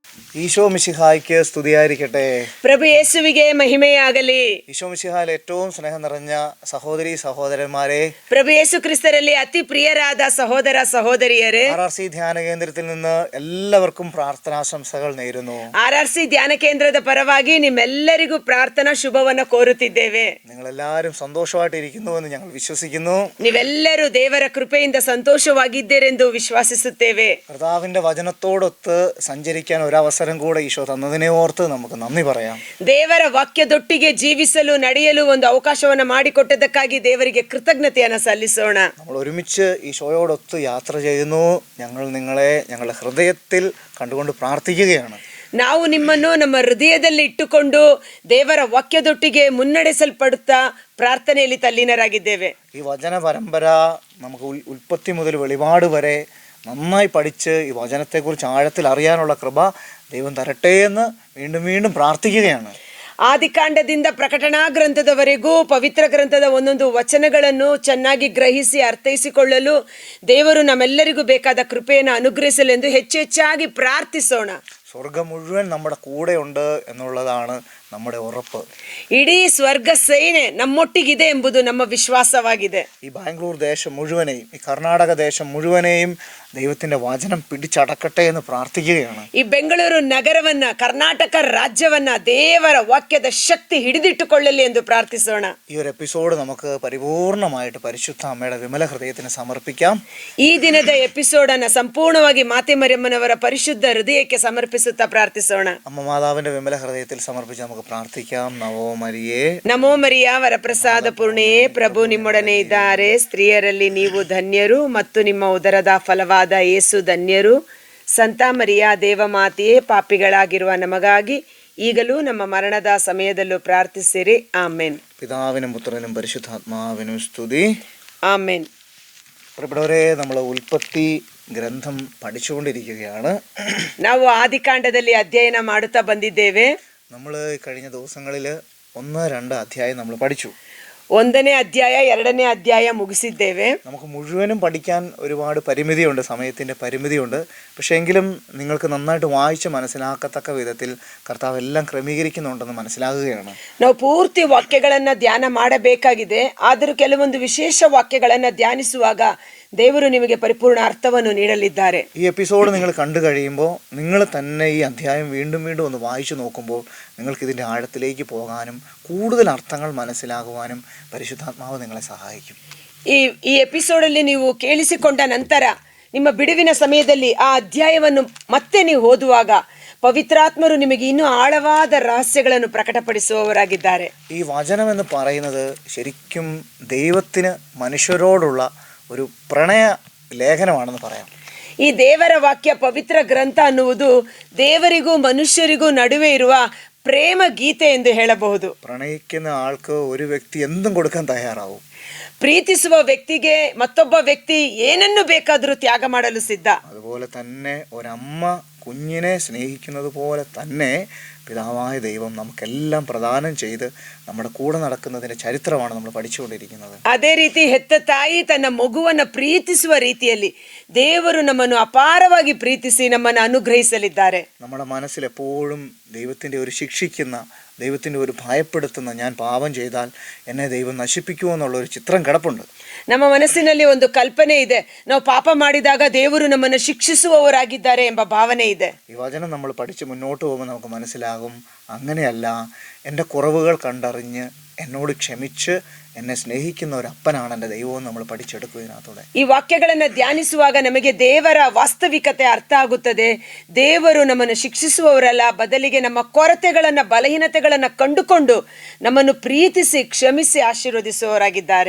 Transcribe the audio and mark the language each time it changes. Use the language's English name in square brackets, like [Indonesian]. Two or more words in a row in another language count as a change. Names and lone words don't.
[Malayalam] ഈശോ മിശിഹായ്ക്ക് സ്തുതിയായിരിക്കട്ടെ. [Kannada] ಪ್ರಭು ಯೇಸುವಿಗೆ ಮಹಿಮೆಯಾಗಲಿ. [Malayalam] ഈശോ മിശിഹായിൽ ഏറ്റവും സ്നേഹം നിറഞ്ഞ സഹോദരി സഹോദരന്മാരെ, [Kannada] ಪ್ರಭು ಯೇಸು ಕ್ರಿಸ್ತರಲ್ಲಿ ಅತಿ ಪ್ರಿಯರಾದ ಸಹೋದರ ಸಹೋದರಿಯರೇ, [Malayalam] RRC ധ്യാന കേന്ദ്രത്തിൽ നിന്ന് എല്ലാവർക്കും പ്രാർത്ഥനാശംസകൾ നേരുന്നു. [Kannada] RRC ಧ್ಯಾನ ಕೇಂದ್ರದ ಪರವಾಗಿ ನಿಮ್ಮೆಲ್ಲರಿಗೂ ಪ್ರಾರ್ಥನಾ ಶುಭವನ್ನು ಕೋರುತ್ತಿದ್ದೇವೆ. [Malayalam] നിങ്ങളെല്ലാവരും സന്തോഷമായിട്ടിരിക്കുന്നുവെന്ന് ഞങ്ങൾ വിശ്വസിക്കുന്നു. [Kannada] ನೀವೆಲ್ಲರೂ ದೇವರ ಕೃಪೆಯಿಂದ ಸಂತೋಷವಾಗಿದ್ದೀರೆಂದು ವಿಶ್ವಾಸಿಸುತ್ತೇವೆ. [Malayalam] കർത്താവിന്റെ വചനത്തോടൊത്ത് സഞ്ചരിക്കാൻ ഒരവസരം കൂടെ ഈശോ തന്നതിനെ ഓർത്ത് നമുക്ക് നന്ദി പറയാം. [Kannada] ದೇವರ ವಾಕ್ಯದೊಟ್ಟಿಗೆ ಜೀವಿಸಲು ನಡೆಯಲು ಒಂದು ಅವಕಾಶವನ್ನು ಮಾಡಿಕೊಟ್ಟದಕ್ಕಾಗಿ ದೇವರಿಗೆ ಕೃತಜ್ಞತೆಯನ್ನು ಸಲ್ಲಿಸೋಣ. [Malayalam] നമ്മൾ ഒരുമിച്ച് ഈശോയോടൊത്ത് യാത്ര ചെയ്യുന്നു. ഞങ്ങൾ നിങ്ങളെ ഞങ്ങളുടെ ഹൃദയത്തിൽ കണ്ടുകൊണ്ട് പ്രാർത്ഥിക്കുകയാണ്. [Kannada] ನಾವು ನಿಮ್ಮನ್ನು ನಮ್ಮ ಹೃದಯದಲ್ಲಿ ಇಟ್ಟುಕೊಂಡು ದೇವರ ವಾಕ್ಯದೊಟ್ಟಿಗೆ ಮುನ್ನಡೆಸಲ್ಪಡುತ್ತಾ ಪ್ರಾರ್ಥನೆಯಲ್ಲಿ ತಲ್ಲೀನರಾಗಿದ್ದೇವೆ. [Malayalam] ഈ വചന പരമ്പര നമുക്ക് ഉൽപ്പത്തി മുതൽ വെളിപാട് വരെ നന്നായി പഠിച്ച് ഈ വചനത്തെക്കുറിച്ച് ആഴത്തിൽ അറിയാനുള്ള കൃപ ദൈവം തരട്ടെ എന്ന് വീണ്ടും വീണ്ടും പ്രാർത്ഥിക്കുകയാണ്. [Kannada] ಆದಿಕಾಂಡದಿಂದ ಪ್ರಕಟಣಾ ಗ್ರಂಥದವರೆಗೂ ಪವಿತ್ರ ಗ್ರಂಥದ ಒಂದೊಂದು ವಚನಗಳನ್ನು ಚೆನ್ನಾಗಿ ಗ್ರಹಿಸಿ ಅರ್ಥೈಸಿಕೊಳ್ಳಲು ದೇವರು ನಮ್ಮೆಲ್ಲರಿಗೂ ಬೇಕಾದ ಕೃಪೆಯನ್ನು ಅನುಗ್ರಹಿಸಲೆಂದು ಹೆಚ್ಚೆಚ್ಚಾಗಿ ಪ್ರಾರ್ಥಿಸೋಣ. [Malayalam] സ്വർഗം മുഴുവൻ നമ്മുടെ കൂടെയുണ്ട് എന്നുള്ളതാണ് നമ്മുടെ ഉറപ്പ്. [Kannada] ಇಡೀ ಸ್ವರ್ಗ ಸೇನೆ ನಮ್ಮೊಟ್ಟಿಗಿದೆ ಎಂಬುದು ನಮ್ಮ ವಿಶ್ವಾಸವಾಗಿದೆ. [Malayalam] ഈ ബാംഗ്ലൂർ ദേശം മുഴുവനെയും ഈ കർണാടക ദേശം മുഴുവനെയും ദൈവത്തിന്റെ വചനം പിടിച്ചടക്കട്ടെ എന്ന് പ്രാർത്ഥിക്കുകയാണ്. [Kannada] ಈ ಬೆಂಗಳೂರು ನಗರವನ್ನ, ಕರ್ನಾಟಕ ರಾಜ್ಯವನ್ನ ದೇವರ ವಾಕ್ಯದ ಶಕ್ತಿ ಹಿಡಿದಿಟ್ಟುಕೊಳ್ಳಲಿ ಎಂದು ಪ್ರಾರ್ಥಿಸೋಣ. [Malayalam] ഈ ഒരു എപ്പിസോഡ് നമുക്ക് പരിപൂർണമായിട്ട് പരിശുദ്ധ അമ്മയുടെ വിമല ഹൃദയത്തിന് സമർപ്പിക്കാം. [Kannada] ಈ ದಿನದ ಎಪಿಸೋಡ್ ಅನ್ನ ಸಂಪೂರ್ಣವಾಗಿ ಮಾತೆ ಮರಿಯಮ್ಮನವರ ಪರಿಶುದ್ಧ ಹೃದಯಕ್ಕೆ ಸಮರ್ಪಿಸುತ್ತಾ ಪ್ರಾರ್ಥಿಸೋಣ. [Malayalam] അമ്മ മാതാവിന്റെ വിമല ഹൃദയത്തിൽ സമർപ്പിച്ച് നമുക്ക് പ്രാർത്ഥിക്കാം. നമോ മരിയേ, [Kannada] ನಮೋ ಮರಿಯ ವರಪ್ರಸಾದ ಪೂರ್ಣೆಯೇ, ಪ್ರಭು ನಿಮ್ಮೊಡನೆ ಇದ್ದಾರೆ, ಸ್ತ್ರೀಯರಲ್ಲಿ ನೀವು ಧನ್ಯರು ಮತ್ತು ನಿಮ್ಮ ಉದರದ ಫಲವಾದ ಯೇಸು ಧನ್ಯರು. ಸಂತ ಮರಿಯ ದೇವಮಾತೆಯೇ, ಪಾಪಿಗಳಾಗಿರುವ ನಮಗಾಗಿ ಈಗಲೂ ನಮ್ಮ ಮರಣದ ಸಮಯದಲ್ಲೂ ಪ್ರಾರ್ಥಿಸಿರಿ. ಆಮೇನ್. [Malayalam] പിതാവിനും പുത്രനും പരിശുദ്ധാത്മാവിനും സ്തുതി. [Kannada] ಆಮೇನ್. [Malayalam] പ്രിയപ്പെട്ടവരെ, നമ്മൾ ഉൽപ്പത്തി ഗ്രന്ഥം പഠിച്ചുകൊണ്ടിരിക്കുകയാണ്. [Kannada] ನಾವು ಆದಿಕಾಂಡದಲ್ಲಿ ಅಧ್ಯಯನ ಮಾಡುತ್ತಾ ಬಂದಿದ್ದೇವೆ. [Malayalam] നമ്മൾ കഴിഞ്ഞ ദിവസങ്ങളിൽ 1-2 അധ്യായം നമ്മൾ പഠിച്ചു. [Kannada] 1ನೇ ಅಧ್ಯಾಯ 2ನೇ ಅಧ್ಯಾಯ ಮುಗಿಸಿದ್ದೇವೆ. [Malayalam] നമുക്ക് മുഴുവനും പഠിക്കാൻ ഒരുപാട് പരിമിതിയുണ്ട്, സമയത്തിൻ്റെ പരിമിതിയുണ്ട്. പക്ഷേ എങ്കിലും നിങ്ങൾക്ക് നന്നായിട്ട് വായിച്ച് മനസ്സിലാക്കത്തക്ക വിധത്തിൽ കർത്താവ് എല്ലാം ക്രമീകരിക്കുന്നുണ്ടെന്ന് മനസ്സിലാകുകയാണ്. [Kannada] ನಾವು ಪೂರ್ತಿ ವಾಕ್ಯಗಳನ್ನು ಧ್ಯಾನ ಮಾಡಬೇಕಾಗಿದೆ. ಆದರೂ ಕೆಲವೊಂದು ವಿಶೇಷ ವಾಕ್ಯಗಳನ್ನು ಧ್ಯಾನಿಸುವಾಗ ದೇವರು ನಿಮಗೆ ಪರಿಪೂರ್ಣ ಅರ್ಥವನ್ನು ನೀಡಲಿದ್ದಾರೆ. [Malayalam] ഈ എപ്പിസോഡ് നിങ്ങൾ കണ്ടു കഴിയുമ്പോൾ നിങ്ങൾ തന്നെ ഈ അധ്യായം വീണ്ടും വീണ്ടും ഒന്ന് വായിച്ചു നോക്കുമ്പോൾ നിങ്ങൾക്ക് ഇതിൻ്റെ ആഴത്തിലേക്ക് പോകാനും കൂടുതൽ അർത്ഥങ്ങൾ മനസ്സിലാകുവാനും പരിശുദ്ധാത്മാവ് നിങ്ങളെ സഹായിക്കും. [Kannada] ಈ ಎಪಿಸೋಡಲ್ಲಿ ನೀವು ಕೇಳಿಸಿಕೊಂಡ ನಂತರ ನಿಮ್ಮ ಬಿಡುವಿನ ಸಮಯದಲ್ಲಿ ಆ ಅಧ್ಯಾಯವನ್ನು ಮತ್ತೆ ನೀವು ಓದುವಾಗ പവിത്രാത്മರು ನಿಮಗೆ ಇನ್ನೂ ಆಳವಾದ ರಹಸ್ಯಗಳನ್ನು ಪ್ರಕಟಪಡಿಸುವವರಾಗಿದ್ದಾರೆ. [Malayalam] ഈ വചനം എന്ന് പറയുന്നത് ശരിക്കും ദൈവത്തിന് മനുഷ്യരോടുള്ള ഒരു പ്രണയ ലേഖനമാണെന്ന് പറയാം. [Kannada] ಈ ದೇವರ ವಾಕ್ಯ ಪವಿತ್ರ ಗ್ರಂಥ ಅನ್ನುವುದು ದೇವರಿಗೂ ಮನುಷ್ಯರಿಗೂ ನಡುವೆ ಇರುವ ಪ್ರೇಮ ಗೀತೆ ಎಂದು ಹೇಳಬಹುದು. [Malayalam] പ്രണയിക്കുന്ന ആൾക്ക് ഒരു വ്യക്തി എന്തും കൊടുക്കാൻ തയ്യാറാവും. [Kannada] ಪ್ರೀತಿಸುವ ವ್ಯಕ್ತಿಗೆ ಮತ್ತೊಬ್ಬ ವ್ಯಕ್ತಿ ಏನನ್ನು ಬೇಕಾದರೂ ತ್ಯಾಗ ಮಾಡಲು ಸಿದ್ಧ. [Malayalam] അതുപോലെ തന്നെ ഒരമ്മ കുഞ്ഞിനെ സ്നേഹിക്കുന്നത് പോലെ തന്നെ പിതാവായ ദൈവം നമുക്കെല്ലാം പ്രദാനം ചെയ്ത് നമ്മുടെ കൂടെ നടക്കുന്നതിൻ്റെ ചരിത്രമാണ് നമ്മൾ പഠിച്ചുകൊണ്ടിരിക്കുന്നത്. [Kannada] ಅದೇ ರೀತಿ ಹೆತ್ತ ತಾಯಿ ತನ್ನ ಮಗುವನ್ನು ಪ್ರೀತಿಸುವ ರೀತಿಯಲ್ಲಿ ದೇವರು ನಮ್ಮನ್ನು ಅಪಾರವಾಗಿ ಪ್ರೀತಿಸಿ ನಮ್ಮನ್ನು ಅನುಗ್ರಹಿಸಲಿದ್ದಾರೆ. [Malayalam] നമ്മുടെ മനസ്സിൽ എപ്പോഴും ദൈവത്തിൻ്റെ ഒരു ശിക്ഷിക്കുന്ന, ദൈവത്തിൻ്റെ ഒരു ഭയപ്പെടുത്തുന്ന, ഞാൻ പാപം ചെയ്താൽ എന്നെ ദൈവം നശിപ്പിക്കുമോ എന്നുള്ളൊരു ചിത്രം കിടപ്പുണ്ട്. [Kannada] ನಮ್ಮ ಮನಸ್ಸಿನಲ್ಲಿ ಒಂದು ಕಲ್ಪನೆ ಇದೆ, ನಾವು ಪಾಪ ಮಾಡಿದಾಗ ದೇವರು ನಮ್ಮನ್ನು ಶಿಕ್ಷಿಸುವವರಾಗಿದ್ದಾರೆ ಎಂಬ ಭಾವನೆ ಇದೆ. [Malayalam] ഈ വചനം നമ്മൾ പഠിച്ച് മുന്നോട്ട് പോകുമ്പോൾ നമുക്ക് മനസ്സിലാകും, അങ്ങനെയല്ല. എൻ്റെ കുറവുകൾ കണ്ടറിഞ്ഞ് എന്നോട് ക്ഷമിച്ച് എന്നെ സ്നേഹിക്കുന്ന ഒരു അപ്പനാണ് എൻ്റെ ദൈവവും നമ്മൾ പഠിച്ചെടുക്കും ഇതിനകത്തൂടെ. [Kannada] ಈ ವಾಕ್ಯಗಳನ್ನು ಧ್ಯಾನಿಸುವಾಗ ನಮಗೆ ದೇವರ ವಾಸ್ತವಿಕತೆ ಅರ್ಥ ಆಗುತ್ತದೆ. ದೇವರು ನಮ್ಮನ್ನು ಶಿಕ್ಷಿಸುವವರಲ್ಲ, ಬದಲಿಗೆ ನಮ್ಮ ಕೊರತೆಗಳನ್ನು, ಬಲಹೀನತೆಗಳನ್ನು ಕಂಡುಕೊಂಡು ನಮ್ಮನ್ನು ಪ್ರೀತಿಸಿ ಕ್ಷಮಿಸಿ ಆಶೀರ್ವದಿಸುವವರಾಗಿದ್ದಾರೆ.